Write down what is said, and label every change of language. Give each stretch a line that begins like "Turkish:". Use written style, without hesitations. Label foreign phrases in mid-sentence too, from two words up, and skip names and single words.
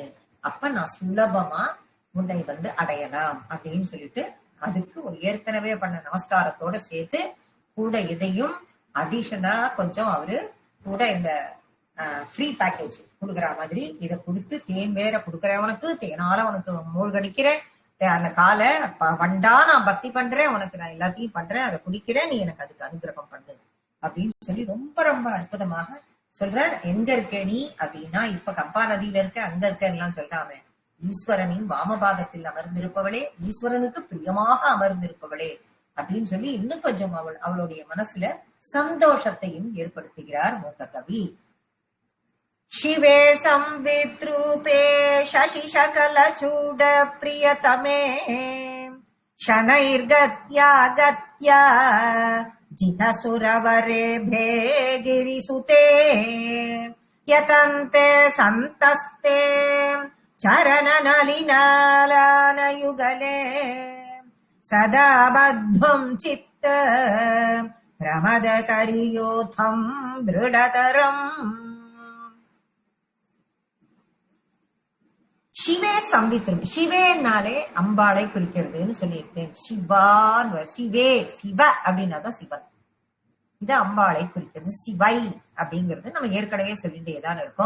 Tamil: அப்ப நான் சுலபமா உன்னை அடையலாம் அப்படின்னு சொல்லிட்டு அதுக்கு ஒரு ஏற்கனவே பண்ண நமஸ்காரத்தோட சேர்த்து கூட இதையும் அடிஷனா கொஞ்சம் அவரு கூட இந்த
English: free package
Tamil: கொடுக்குற மாதிரி இதை கொடுத்து, தேன் வேற கொடுக்குறவனுக்கு தேனால உனக்கு மூழ்கடிக்கிறேன், அந்த காலை வண்டா நான் பக்தி பண்றேன், உனக்கு நான் எல்லாத்தையும் பண்றேன், அதை குடிக்கிறேன், நீ எனக்கு அதுக்கு அனுகிரகம் பண்ணு அப்படின்னு சொல்லி ரொம்ப ரொம்ப அற்புதமாக சொல்றார். எங்க இருக்க நீ அப்படின்னா, இப்ப கம்பா நதியில இருக்க, அங்க இருக்க எல்லாம் சொல்லாம ஈஸ்வரனின் வாமபாகத்தில் அமர்ந்திருப்பவளே, ஈஸ்வரனுக்கு பிரியமாக அமர்ந்திருப்பவளே அப்படின்னு சொல்லி இன்னும் கொஞ்சம் அவளுடைய மனசுல சந்தோஷத்தையும் ஏற்படுத்துகிறார் மூக்க கவி.
Sanskrit: शिवे संविद्रूपे शशिशकलचूड प्रियतमे शनैर्गत्या गत्या जितसुरवरेभे गिरिसुते यतन्ते सन्तस्ते चरणनलिनालानयुगले सदा बद्धुं चित्त प्रमदकरियोथं दृढतरम्.
Tamil: சிவே சம்பித்ரும், சிவேனாலே அம்பாளை குறிக்கிறதுன்னு சொல்லியிருக்கேன். சிவான் சிவே சிவ அப்படின்னாதான் சிவன், இது அம்பாளை குறிக்கிறது. சிவை அப்படிங்கிறது நம்ம ஏற்கனவே சொல்லிட்டேதான் இருக்கோம்.